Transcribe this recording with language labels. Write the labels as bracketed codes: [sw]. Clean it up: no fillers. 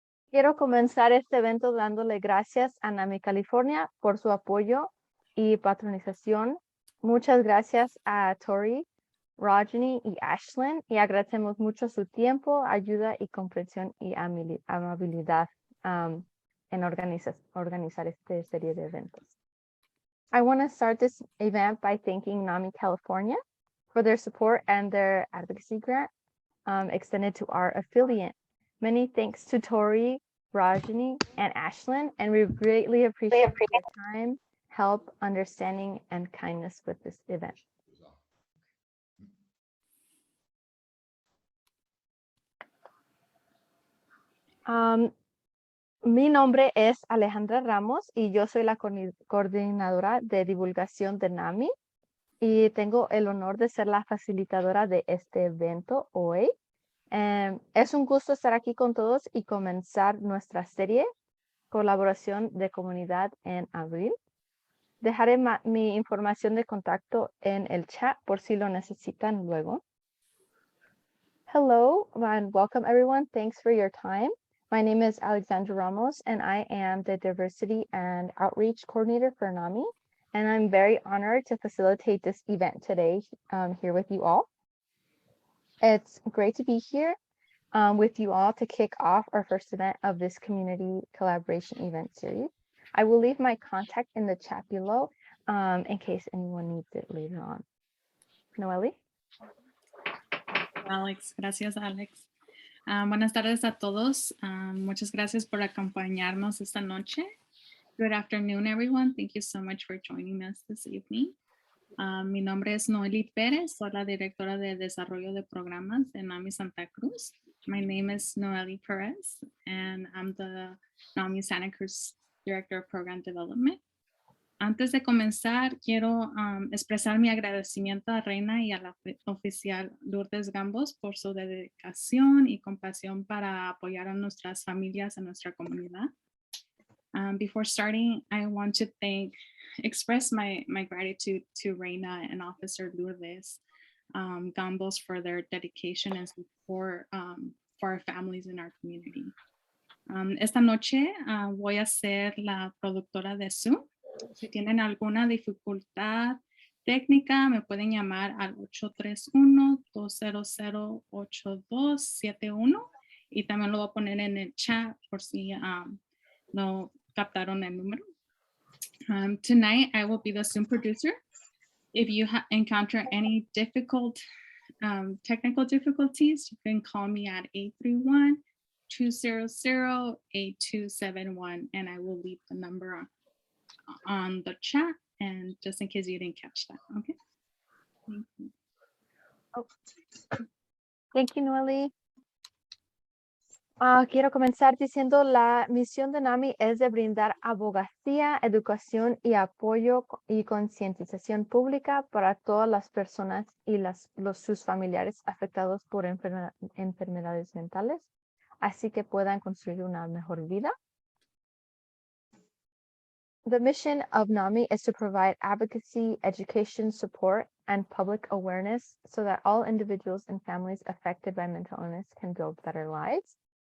[es] Quiero comenzar este evento dándole gracias a NAMI California por su apoyo y patronización. Muchas gracias a Tori, Rajani y Ashlyn y agradecemos mucho su tiempo, ayuda y comprensión y amabilidad en organizar esta serie de eventos. [en] I want to start this event by thanking NAMI California for their support and their advocacy grant extended to our affiliate. Many thanks to Tori, Rajani, and Ashlyn, and we greatly appreciate your time, help, understanding, and kindness with this event. [es] Mi nombre es Alejandra Ramos y yo soy la coordinadora de divulgación de NAMI y tengo el honor de ser la facilitadora de este evento hoy. Es un gusto estar aquí con todos y comenzar nuestra serie Colaboración de Comunidad en abril. Dejaré mi información de contacto en el chat por si lo necesitan luego. [en] Hello and welcome everyone. Thanks for your time. My name is Alexandra Ramos and I am the Diversity and Outreach Coordinator for NAMI. And I'm very honored to facilitate this event today here with you all. It's great to be here with you all to kick off our first event of this community collaboration event series. I will leave my contact in the chat below in case anyone needs it later on. Noeli? [es] Alex, gracias Alex. Buenas tardes a todos. Muchas gracias por acompañarnos esta noche. [en] Good afternoon, everyone. Thank you so much for joining us this evening. [es] Mi nombre es Noeli Pérez. Soy la directora de Desarrollo de Programas de NAMI Santa Cruz. [en] My name is Noeli Perez, and I'm the NAMI Santa Cruz Director of Program Development. [es] Antes de comenzar, quiero expresar mi agradecimiento a Reina y a la oficial Lourdes Gambos por su dedicación y compasión para apoyar a nuestras familias en nuestra comunidad. [en] Before starting, I want to express my gratitude to Reina and Officer Lourdes Gambos for their dedication and support for our families in our community. [es] Esta noche voy a ser la productora de Zoom. Si tienen alguna dificultad técnica, me pueden llamar al 831-200-8271 y también lo voy a poner en el chat por si no captaron el número. [en] Tonight, I will be the Zoom producer. If you encounter any technical difficulties, you can call me at 831-200-8271, and I will leave the number on the chat, and just in case you didn't catch that. Okay. Thank you. Oh. Thank you, Noeli. [es] Quiero comenzar diciendo la misión de NAMI es de brindar abogacía, educación y apoyo y concientización pública para todas las personas y sus familiares afectados por enfermedades mentales, así que puedan construir una mejor vida. [en] The mission of NAMI is to provide advocacy, education, support, and public awareness so that all individuals and families affected by mental illness can build better lives.